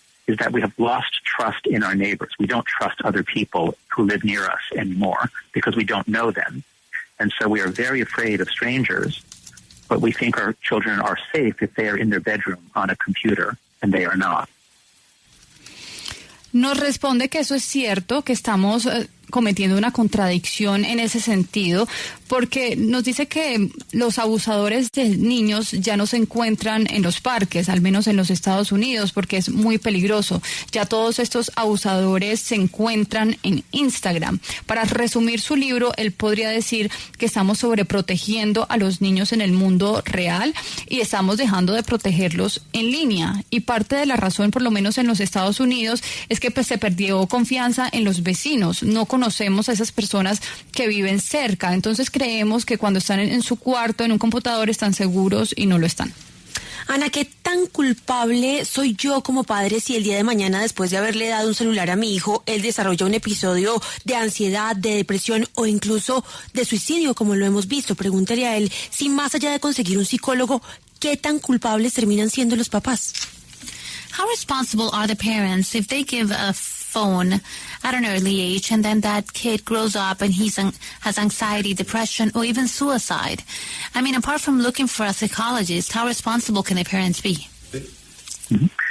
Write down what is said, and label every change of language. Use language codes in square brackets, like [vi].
[en] is that we have lost trust in our neighbors. We don't trust other people who live near us anymore because we don't know them. And so we are very afraid of strangers, but we think our children are safe if they are in their bedroom on a computer, and they are not. [es] Nos responde que eso es cierto, que estamos cometiendo una contradicción en ese sentido, porque nos dice que los abusadores de niños ya no se encuentran en los parques, al menos en los Estados Unidos, porque es muy peligroso. Ya todos estos abusadores se encuentran en Instagram. Para resumir su libro, él podría decir que estamos sobreprotegiendo a los niños en el mundo real y estamos dejando de protegerlos en línea. Y parte de la razón, por lo menos en los Estados Unidos, es que se perdió confianza en los vecinos. No conocemos a esas personas que viven cerca. Entonces creemos que cuando están en su cuarto, en un computador, están seguros y no lo están. Ana, ¿qué tan culpable soy yo como padre si el día de mañana, después de haberle dado un celular a mi hijo, él desarrolla un episodio de ansiedad, de depresión o incluso de suicidio, como lo hemos visto? Pregúntale a él si más allá de conseguir un psicólogo, ¿qué tan culpables terminan siendo los papás? [en] How responsible are the parents if they give a phone at an early age and then that kid grows up and has anxiety, depression, or even suicide? I mean, apart from looking for a psychologist, how responsible can the parents be? Mm-hmm.